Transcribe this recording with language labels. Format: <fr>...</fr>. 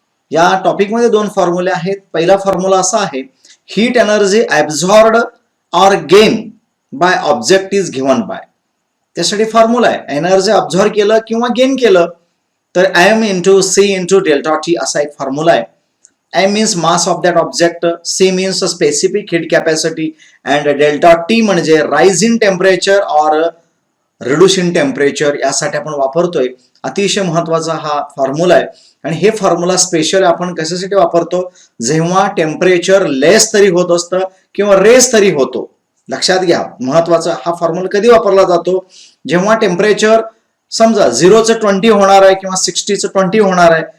<mr>या टॉपिकमध्ये 2 फॉर्म्युले आहेत. पहिला फॉर्म्युला असा आहे,</mr> <en>Heat energy absorbed or gain by object is given by.</en> <mr>त्यासाठी फॉर्म्युला आहे, एनर्जी ऑब्झॉर्ब केलं किंवा गेन केलं तर m into C into delta T असा एक फॉर्म्युला आहे.</mr> <en>m means mass of that object, c means specific heat capacity and delta t म्हणजे rise in temperature or reduce in temperature</en> <mr>यासाठी आपण वापरतोय. अतिशय महत्वाचा हा फॉर्म्युला आहे आणि हे फॉर्म्युला स्पेशल आपण कशासाठी वापरतो, जेव्हा टेम्परेचर लेस तरी होत असतं किंवा रेस तरी होतो. लक्षात घ्या, महत्वाचा हा फॉर्म्युला कधी वापरला जातो, जेव्हा टेम्परेचर समजा 0चं 20 होणार आहे किंवा 60चं 20 होणार आहे.</mr>